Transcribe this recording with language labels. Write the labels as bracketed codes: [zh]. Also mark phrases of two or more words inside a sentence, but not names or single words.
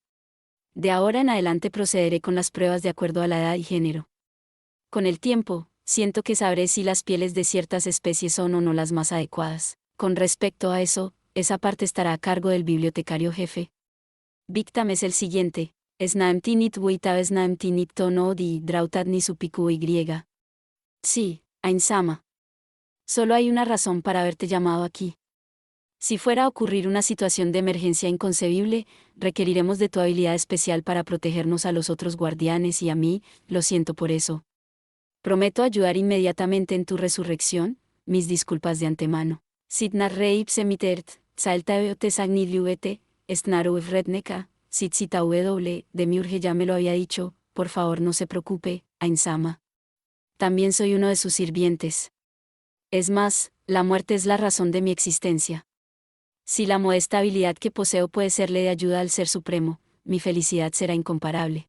[es] De ahora en adelante procederé con las pruebas de acuerdo a la edad y género. Con el tiempo, siento que sabré si las pieles de ciertas especies son o no las más adecuadas. Con respecto a eso, esa parte estará a cargo del bibliotecario jefe. Victam es el siguiente. Snaemtinit wuitav snaemtinit tono di drautad ni supiku y. Sí, Ainsama. Solo hay una razón para haberte llamado aquí. Si fuera a ocurrir una situación de emergencia inconcebible, requeriremos de tu habilidad especial para protegernos a los otros guardianes y a mí, lo siento por eso. Prometo ayudar inmediatamente en tu resurrección, mis disculpas de antemano. Sidnar reip semitert, saltaveo tesagniliuete, estnaro redneka, sitzita de mi urge ya me lo había dicho, por favor no se preocupe, Ainsama. También soy uno de sus sirvientes. Es más, la muerte es la razón de mi existencia. Si la modesta habilidad que poseo puede serle de ayuda al Ser Supremo, mi felicidad será incomparable.